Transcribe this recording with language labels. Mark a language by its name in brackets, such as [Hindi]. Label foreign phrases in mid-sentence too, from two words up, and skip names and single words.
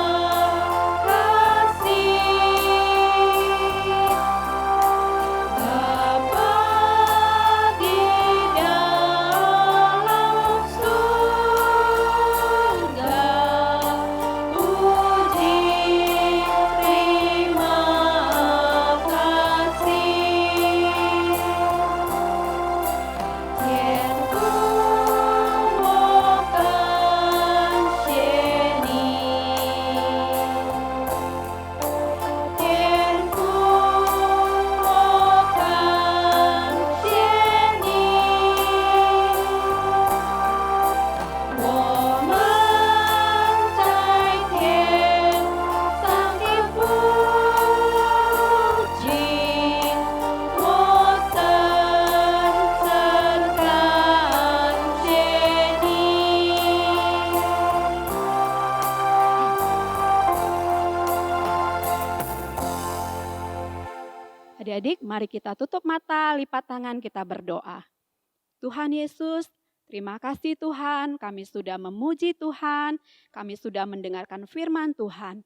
[Indonesian] kasih Bapa di dalam surga, puji terima kasih. Thiên cung một căn sheni, Thiên cung một căn sheni, [Chinese] 我们在天上的父亲，我深深感谢你。 [Indonesian] Adik-adik, mari kita tutup mata, lipat tangan, kita berdoa. Tuhan Yesus, terima kasih Tuhan, kami sudah memuji Tuhan, kami sudah mendengarkan firman Tuhan.